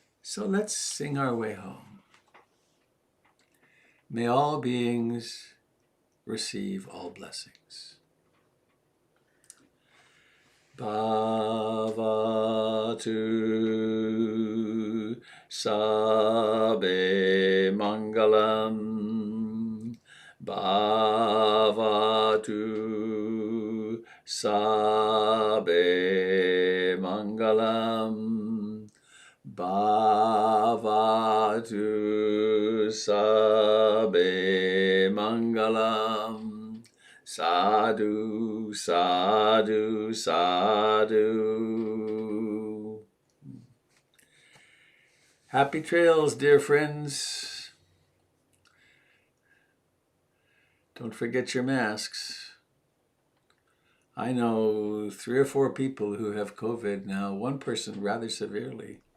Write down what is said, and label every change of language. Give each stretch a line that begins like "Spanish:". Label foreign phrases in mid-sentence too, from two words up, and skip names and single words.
English: So let's sing our way home. May all beings receive all blessings.
Pali: Bhavatu Sabe Mangalam. Bhavatu Sabe Mangalam. Bhavatu Sabe Mangalam. Sadhu, sadhu, sadhu.
English: Happy trails, dear friends. Don't forget your masks. I know 3 or 4 people who have COVID now, one person rather severely.